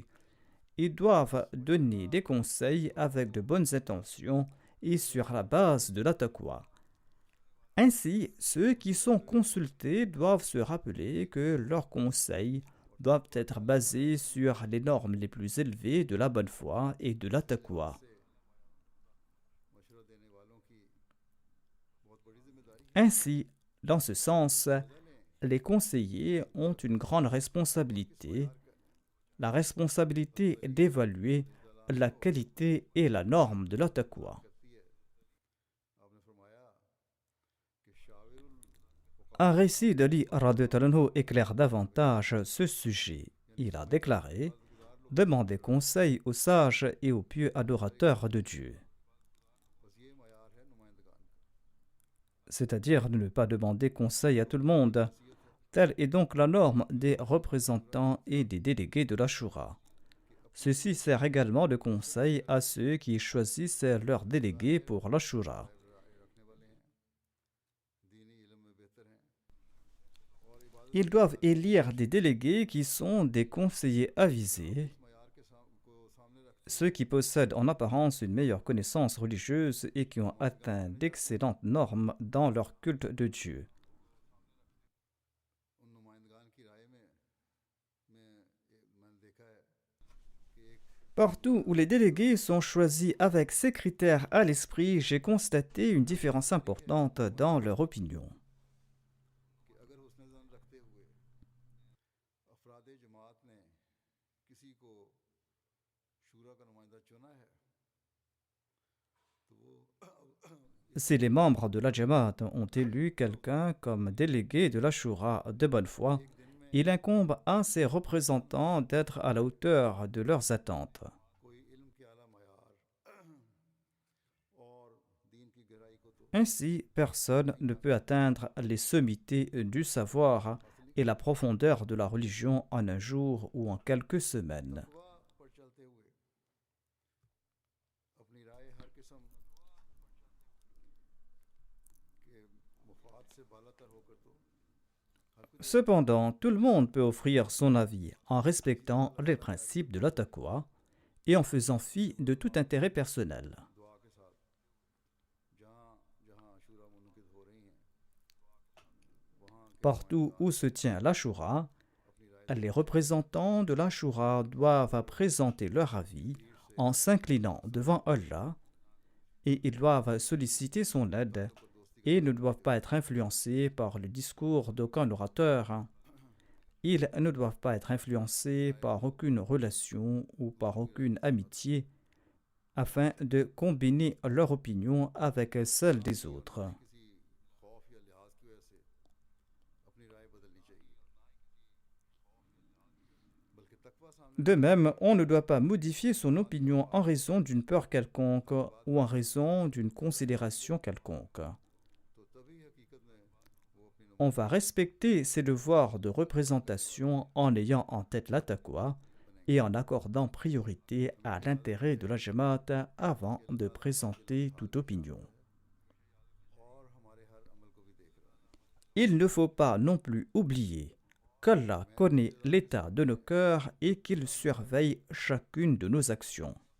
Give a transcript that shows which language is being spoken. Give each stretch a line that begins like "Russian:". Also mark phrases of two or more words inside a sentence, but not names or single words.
French: Ils doivent donner des conseils avec de bonnes intentions et sur la base de la taqwa. Ainsi, ceux qui sont consultés doivent se rappeler que leurs conseils doivent être basés sur les normes les plus élevées de la bonne foi et de la taqwa.
Urdu: مشورہ دینے والوں کی بہت بڑی ذمہ داری
French: Ainsi, dans ce sens, les conseillers ont une grande responsabilité, la responsabilité d'évaluer la qualité et la norme de la taqwa.
Urdu: کرتی ہے آپ نے فرمایا کہ شاورل
French: Un récit d'Ali
Arabic: رضي الله عنه
French: éclaire davantage ce sujet. Il a déclaré « Demandez conseil aux sages et aux pieux adorateurs de Dieu »,
Urdu: بس یہ معیار ہے نمائندگان کا
French: c'est-à-dire de ne pas demander conseil à tout le monde. Telle est donc la norme des représentants et des délégués de la Shura. Ceci sert également de conseil à ceux qui choisissent leurs délégués pour la Shura.
Urdu: رکھنے والے ہیں دینی علم میں بہتر ہیں اور عبادت
French: Ils doivent élire des délégués qui sont des conseillers avisés,
Urdu: معیار کے کو سامنے رکھ
French: ceux qui possèdent en apparence une meilleure connaissance religieuse et qui ont atteint d'excellentes normes dans leur culte de Dieu.
Urdu: ان نمائندگان کی رائے میں میں نے دیکھا ہے کہ ایک
French: Partout où les délégués sont choisis avec ces critères à l'esprit, j'ai constaté une différence importante dans leur opinion.
Urdu: کہ اگر حسن ظن رکھتے ہوئے افراد جماعت نے کسی کو شوریٰ کا نمائندہ چنا ہے تو وہ
French: Si les membres de la Jamaat ont élu quelqu'un comme délégué de la Shura de bonne foi, il incombe à ses représentants d'être à la hauteur de leurs attentes.
Urdu: کوئی علم کے اعلیٰ معیار اور دین کی گہرائی کو تو
French: Ainsi, personne ne peut atteindre les sommités du savoir et la profondeur de la religion en un jour ou en quelques semaines.
Urdu: تقویٰ پر چلتے ہوئے اپنی رائے ہر قسم کے مفاد سے بالاتر ہو کر تو ہر کچھ
French: Cependant, tout le monde peut offrir son avis en respectant les principes de la taqwa et en faisant fi de tout intérêt personnel.
Urdu: دعا کے ساتھ جہاں جہاں شوریٰ منعقد ہو رہی ہیں وہاں کے
French: Partout où se tient la Shura,
Urdu: اپنی رائے
French: les représentants de la Shura doivent présenter leur avis en s'inclinant devant Allah et ils doivent solliciter son aide et ne doivent pas être influencés par le discours d'aucun orateur. Ils ne doivent pas être influencés par aucune relation ou par aucune amitié afin de combiner leur opinion avec celle des autres.
Urdu: کسی خوف یا لحاظ کی وجہ سے اپنی رائے بدلنی چاہیے بلکہ تقویٰ سامنے
French: De même, on ne doit pas modifier son opinion en raison d'une peur quelconque ou en raison d'une considération quelconque.
Urdu: تو تبھی حقیقت میں وہ اپنی
French: On va respecter ses devoirs de représentation en ayant en tête la taqwa et en accordant priorité à l'intérêt de la Jamaat avant de présenter toute opinion. Il ne faut pas non plus oublier qu'Allah connaît l'état de nos cœurs et qu'il surveille chacune de nos actions.